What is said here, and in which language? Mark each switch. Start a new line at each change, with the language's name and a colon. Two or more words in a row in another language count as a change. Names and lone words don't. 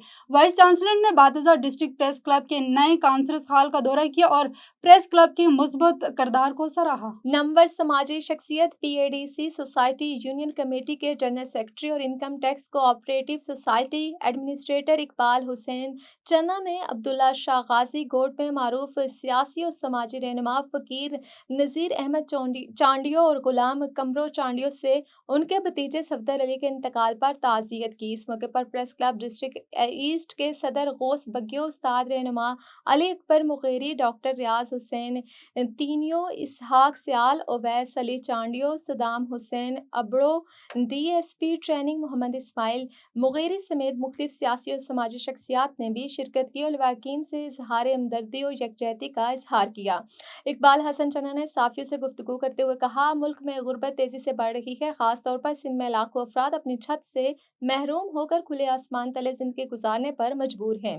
English: vice chancellor
Urdu: نے باتزا ڈسٹرکٹ پریس کلب کے نئے
English: conference hall
Urdu: کا دورہ کیا اور پریس کلب کے مثبت کردار کو سراہا. نمبر سماجی شخصیت PADC سوسائٹی یونین کمیٹی کے
English: general secretary
Urdu: اور
English: income tax cooperative society administrator
Urdu: اقبال حسین چنا نے عبداللہ شاہ غازی گوٹ میں معروف سیاسی اور سماجی رہنما فقیر نذیر احمد چانڈیو اور غلام قمرو چانڈیو سے ان کے بھتیجے صفدر علی کے انتقال پر تعزیت کی. اس موقع پر پریس کلب ڈسٹرکٹ ایسٹ کے صدر غوث بگیو، استاد رہنما علی اکبر مغیری، ڈاکٹر ریاض حسین تینیو، اسحاق سیال، اویس علی چانڈیو، صدام حسین ابڑو، DSP ٹریننگ محمد اسماعیل مغیری سمیت مختلف سیاسی اور سماجی شخصیات نے بھی شرکت کی اور لواکین سے اظہار ہمدردی اور یکجہتی کا اظہار کیا. اقبال حسن چنا نے صافیوں سے گفتگو کرتے ہوئے کہا، ملک میں غربت تیزی سے بڑھ رہی ہے، خاص طور پر سندھ میں لاکھوں افراد اپنی چھت سے محروم ہو کر کھلے آسمان تلے زندگی گزارنے پر مجبور ہیں.